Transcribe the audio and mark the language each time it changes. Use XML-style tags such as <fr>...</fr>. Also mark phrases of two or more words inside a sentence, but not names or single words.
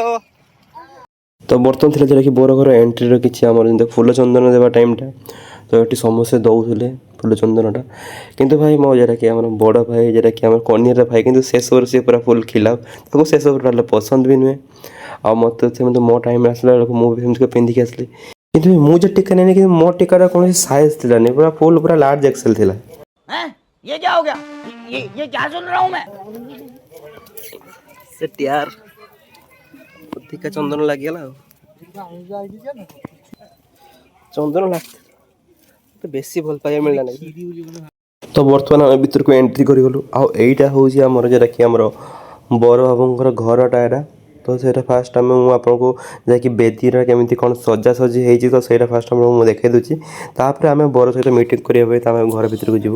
<or>ତ ବର୍ତ୍ତମାନ ଥିଲା ଯେଟାକି ବର ଘର ଏଣ୍ଟ୍ରିର କିଛି ଆମର ଯେମିତି ଫୁଲ ଚନ୍ଦନ ଦେବା ଟାଇମ୍ଟା ତ ଏଠି ସମସ୍ତେ ଦେଉଥିଲେ ଫୁଲ ଚନ୍ଦନଟା କିନ୍ତୁ ଭାଇ ମୋ ଯେଟାକି ଆମର ବଡ଼ ଭାଇ ଯେଟାକି ଆମର କନ୍ୟାର ଭାଇ କିନ୍ତୁ ସେସବୁରୁ ସିଏ ପୁରା ଫୁଲ୍ ଖିଲାପ ତାକୁ ସେସବୁ ଟୋଟାଲି ପସନ୍ଦ ବି ନୁହେଁ ଆଉ ମୋତେ ସେମିତି ମୋ ଟାଇମ୍ ଆସିଲା ବେଳକୁ ମୁଁ ବି ସେମିତି ପିନ୍ଧିକି ଆସିଲି କିନ୍ତୁ ମୁଁ ଯେ ଟିକା ନେଇନି କିନ୍ତୁ ମୋ ଟିକାର କୌଣସି ସାଇଜ୍ ଥିଲାନି ପୁରା ଫୁଲ୍ ପୁରା</or> <en>large XL</en> <or>ଥିଲା।</or> <hi>ये क्या हो गया? ये क्या सुन रहा हूँ मैं?</hi> <or>ସେଟ୍ यार ଅଧିକା ଚନ୍ଦନ ଲାଗିଗଲା ଆଉ ଚନ୍ଦନ ଲାଗିଲା ବେଶୀ ଭଲ ପାଇବା ମିଳିଲା ନାହିଁ ତ ବର୍ତ୍ତମାନ ଆମେ ଭିତରକୁ ଏଣ୍ଟ୍ରି କରିଗଲୁ ଆଉ ଏଇଟା ହେଉଛି ଆମର ଯେଟାକି ଆମର ବର ବାବୁଙ୍କର ଘରଟା ଏଇଟା ତ ସେଇଟା ଫାଷ୍ଟ ମୁଁ ଆପଣଙ୍କୁ ଯାଇକି ବେଦିର କେମିତି କ'ଣ ସଜାସଜି ହେଇଛି ତ ସେଇଟା ଫାଷ୍ଟ ଆପଣଙ୍କୁ ମୁଁ ଦେଖାଇ ଦେଉଛି ତାପରେ ଆମେ ବର ସହିତ ମିଟିଂ କରିବା ପାଇଁ ଆମେ ଘର ଭିତରକୁ ଯିବୁ।</or>